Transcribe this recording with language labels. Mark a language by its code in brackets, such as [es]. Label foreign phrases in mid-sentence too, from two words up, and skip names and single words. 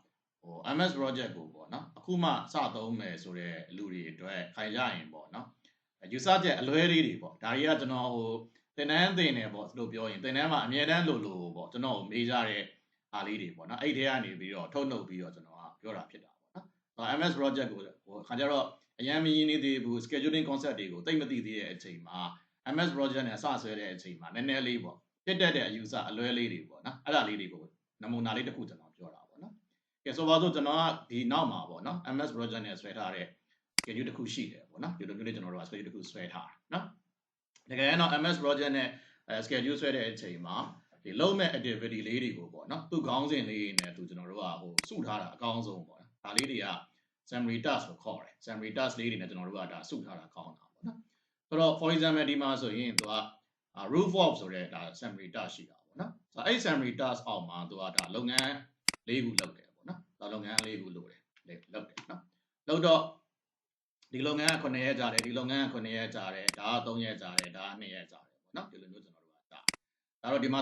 [my] MS project ကိုပေါ့နော်အခုမှစသုံးမယ်ဆိုတဲ့လူတွေအတွက်ခိုင်ကြရင်ပေါ့နော် user ချက်အလွဲလေးတွေပေါ့ဒါတွေကကျွန်တော်သင်တန်းသင်တယ်ပေါ့လို့ပြောရင်သင်တန်းမှာအမြဲတမ်းလို့ပေါ့ကျွန်တော်မေးကြတဲ့အားလေးတွေပေါ့နော်အဲ့ထဲကနေပြီးတော့ထုတ်နှုတ်ပြီးတော့ကျွန်တော်ကပြောတာဖြစ်တာပေါ့နော် MS project ကိုခါကြတော့အရင်မရင်းနေသေးဘူး [en] scheduling concept [my] တွေကိုသိမသိသေးတဲ့အချိန်မှာ MS project နဲ့စဆွဲတဲ့အချိန်မှာနည်းနည်းလေးပေါ့ဖြစ်တတ်တဲ့ user အလွဲလေးတွေပေါ့နော်အဲ့ဒါလေးတွေကိုနမူနာလေးတစ်ခုကျွန်တော်ပြောတာပေါ့နော်ကဲဆို ပါတော့ကျွန်တော်ကဒီနောက်မှာပေါ့နော် MS project နဲ့ဆွဲထားတဲ့ schedule တစ်ခုရှိတယ်ပေါ့နော်ဒီလိုမျိုးလေးကျွန်တော်တို့က schedule တစ်ခုဆွဲထားတာနော်တကယ် တော့ MS project နဲ့schedule ဆွဲတဲ့အချိန်မှာဒီလုံးမဲ့ activity လေးတွေကိုပေါ့နော်သူ့ခေါင်းစဉ်လေးနဲ့သူကျွန်တော်တို့ကစုထားတာအကောင်းဆုံးပေါ့နော်ဒါလေးတွေက [en] summary task [my] ကိုခေါ်တယ် [en] summary task [my] လေးတွေနဲ့ကျွန်တော်တို့ကဒါစုထားတာကောင်းတာပေါ့နော်ဆိုတော့ [en] for example [my] ဒီမှာဆိုရင်သူက [en] roof work [my] ဆိုတဲ့ဒါ [en] summary task [my] ရှိတာပေါ့နော်ဆိုတော့အဲ့ [en] summary task [my] အောက်မှာသူကဒါလုပ်ငန်း၄ခုလုပ်တယ်ပေါ့နော်ဒါလုပ်ငန်း၄ခုလုပ်တယ်နော်လုပ်တော့ ဒီလုပ်ငန်းက9ရက်ကြာတယ်ဒီလုပ်ငန်းက9ရက်ကြာတယ်ဒါက3ရက်ကြာတယ်ဒါက2ရက်ကြာတယ်ပေါ့နော်ဒီလိုမျိုးကျွန်တော်တို့ကဒါတော့ဒီမှာ